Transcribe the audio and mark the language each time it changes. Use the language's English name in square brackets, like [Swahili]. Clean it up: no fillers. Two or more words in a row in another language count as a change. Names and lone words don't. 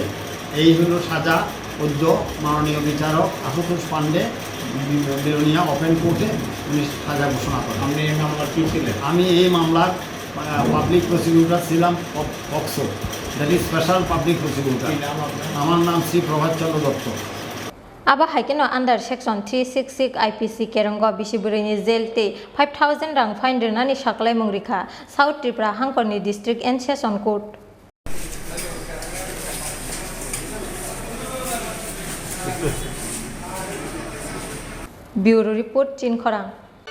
[Bangla] এই হলো সাজা অদ্য মাননীয় বিচারক আশুতোষ পাণ্ডে বিলোনিয়া ওপেন কোর্টে উনি সাজা ঘোষণা করেন। আপনি এই মামলার কী ছিলেন? আমি এই মামলার [English] public prosecutor [Bangla] ছিলাম পক্সো, [English] that is special public prosecutor. [Bangla] আমার নাম শ্রী প্রভাতচন্দ্র দত্ত। [Kok Borok] Aba haikeno [English] under section [Kok Borok] 366 IPC kerongo bisiburini jelte 5,000 rang fine rinani Saklaikha South Tripura Hankoni [English] District and Session Court. Bureau report Chini Khorang.